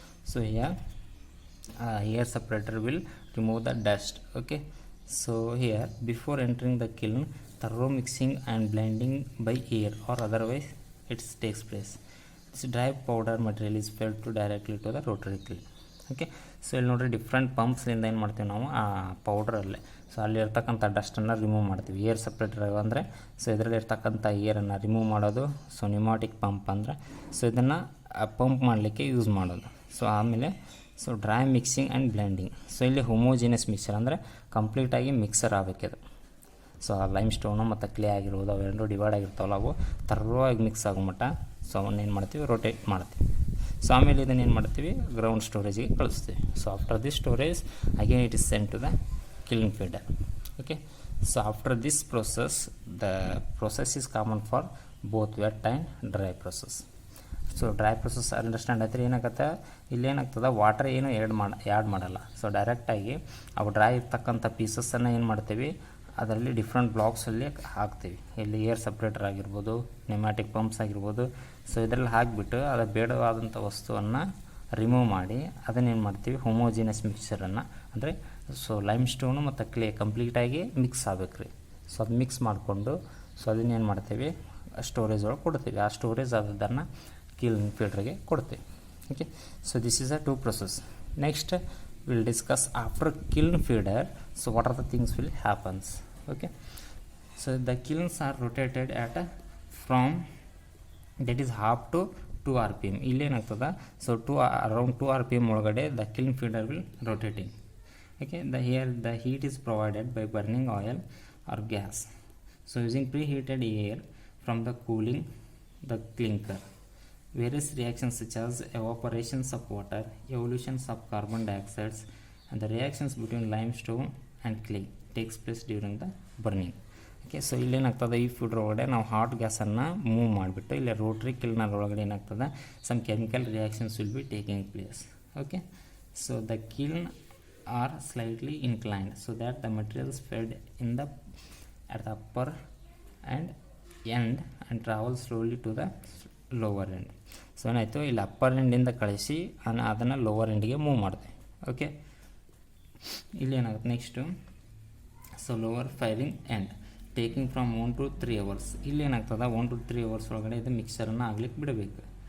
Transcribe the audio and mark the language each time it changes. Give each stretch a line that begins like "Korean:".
English: So here air separator will remove the dust. Okay, so here before entering the kiln, thorough mixing and blending by air or otherwise it takes place. This dry powder material is fed to directly to the rotary kiln.
Kannada: Okay, so ಇಲ್ಲಿ ನೋಡಿರಿ different ಪಂಪ್ಸ್ಲಿಂದ ಏನು ಮಾಡ್ತೀವಿ ನಾವು ಆ ಪೌಡ್ರಲ್ಲೇ, so ಅಲ್ಲಿರ್ತಕ್ಕಂಥ ಡಸ್ಟನ್ನು remove ಮಾಡ್ತೀವಿ. Air separator ಅಂದರೆ so ಇದರಲ್ಲಿ ಇರ್ತಕ್ಕಂಥ ಏರನ್ನು ರಿಮೂವ್ ಮಾಡೋದು. ಸೊ ನ್ಯೂಮಾಟಿಕ್ ಪಂಪ್ ಅಂದರೆ ಸೊ ಇದನ್ನು ಪಂಪ್ ಮಾಡಲಿಕ್ಕೆ ಯೂಸ್ ಮಾಡೋದು. ಸೊ ಆಮೇಲೆ so dry mixing and blending. So ಇಲ್ಲಿ ಹೋಮೋಜಿನಿಯಸ್ ಮಿಕ್ಸರ್ ಅಂದರೆ ಕಂಪ್ಲೀಟಾಗಿ ಮಿಕ್ಸರ್ ಆಗಬೇಕಿದು. ಸೊ ಆ ಲೈಮ್ ಸ್ಟೋನು ಮತ್ತು ಕ್ಲೇ ಆಗಿರ್ಬೋದು ಅವೆರಡು ಡಿವೈಡ್ ಆಗಿರ್ತಾವಲ್ಲ, ಅವು ಥರ್ವಾಗಿ ಮಿಕ್ಸ್ ಆಗೋ ಮಟ್ಟ ಸೊ ಅವನ್ನ ಏನು ಮಾಡ್ತೀವಿ, ರೊಟೇಟ್ ಮಾಡ್ತೀವಿ. ಸೊ ಆಮೇಲೆ ಇದನ್ನು ಏನು ಮಾಡ್ತೀವಿ, ಗ್ರೌಂಡ್ ಸ್ಟೋರೇಜಿಗೆ ಕಳಿಸ್ತೀವಿ.
English: So after this storage again it is sent to the kiln feeder. Okay, so after this process, the process is common for both wet and dry process.
Kannada: So dry process understand ಆಯ್ತು. ಏನಾಗುತ್ತೆ, ಇಲ್ಲೇನಾಗ್ತದೆ, water ಏನು add ಮಾಡಲ್ಲ. So ಡೈರೆಕ್ಟಾಗಿ ಅವು dry ಇರ್ತಕ್ಕಂಥ ಪೀಸಸ್ಸನ್ನು ಏನು ಮಾಡ್ತೀವಿ, ಅದರಲ್ಲಿ ಡಿಫ್ರೆಂಟ್ ಬ್ಲಾಕ್ಸಲ್ಲಿ ಹಾಕ್ತೀವಿ. ಇಲ್ಲಿ ಏರ್ ಸಪ್ರೇಟರ್ ಆಗಿರ್ಬೋದು, ನ್ಯೂಮ್ಯಾಟಿಕ್ ಪಂಪ್ಸ್ ಆಗಿರ್ಬೋದು. ಸೊ ಇದರಲ್ಲಿ ಹಾಕಿಬಿಟ್ಟು ಅದು ಬೇಡವಾದಂಥ ವಸ್ತುವನ್ನು ರಿಮೂವ್ ಮಾಡಿ ಅದನ್ನೇನು ಮಾಡ್ತೀವಿ, ಹೋಮೋಜಿನಸ್ ಮಿಕ್ಸರನ್ನು ಅಂದರೆ ಸೊ ಲೈಮ್ ಸ್ಟೋನು ಮತ್ತು ಕ್ಲೇ ಕಂಪ್ಲೀಟಾಗಿ ಮಿಕ್ಸ್ ಆಗಬೇಕು ರೀ. ಸೊ ಅದು ಮಿಕ್ಸ್ ಮಾಡಿಕೊಂಡು ಸೊ ಅದನ್ನೇನು ಮಾಡ್ತೀವಿ, ಸ್ಟೋರೇಜ್ ಒಳಗೆ ಕೊಡ್ತೀವಿ. ಆ ಸ್ಟೋರೇಜ್ ಆದದನ್ನು kiln ಫೀಡರ್ಗೆ ಕೊಡ್ತೀವಿ.
English: Okay, so this is a two process. Next will discuss after kiln feeder. So what are the things will happens. Okay, so the kilns are rotated at from that is half to 2 RPM.
Kannada: ಇಲ್ಲೇನಾಗ್ತದೆ, so around 2 RPM ಒಳಗಡೆ the kiln feeder will rotating.
English: Okay, the heat is provided by burning oil or gas. So using preheated air from the cooling the clinker. Various reactions such as evaporations of water, evolutions of carbon dioxide, and the reactions between limestone and clay takes place during the burning.
Kannada: Okay, so ಇಲ್ಲೇನಾಗ್ತದೆ, ಈ feeder ಒಳಗಡೆ ನಾವು hot ಗ್ಯಾಸನ್ನು move ಮಾಡಿಬಿಟ್ಟು ಇಲ್ಲಿ rotary ಕಿಲ್ನರ್ ಒಳಗಡೆ ಏನಾಗ್ತದೆ,
English: Some chemical reactions will be taking place. Okay, so the kiln are slightly inclined so that the materials fed in the at the upper end and travel slowly to the lower end.
Kannada: So ಏನಾಯಿತು, ಇಲ್ಲಿ upper ಎಂಡಿಂದ ಕಳಿಸಿ ಅದನ್ನು lower ಎಂಡಿಗೆ move ಮಾಡ್ತೀವಿ.
English: okay,
Kannada: ಇಲ್ಲಿ ಏನಾಗುತ್ತೆ
English: Next, so lower firing end taking from 1 to 3 hours.
Kannada: ಇಲ್ಲಿ ಏನಾಗ್ತದೆ, 1 to 3 hours ಒಳಗಡೆ ಇದು ಮಿಕ್ಸರನ್ನು ಆಗ್ಲಿಕ್ಕೆ ಬಿಡಬೇಕು.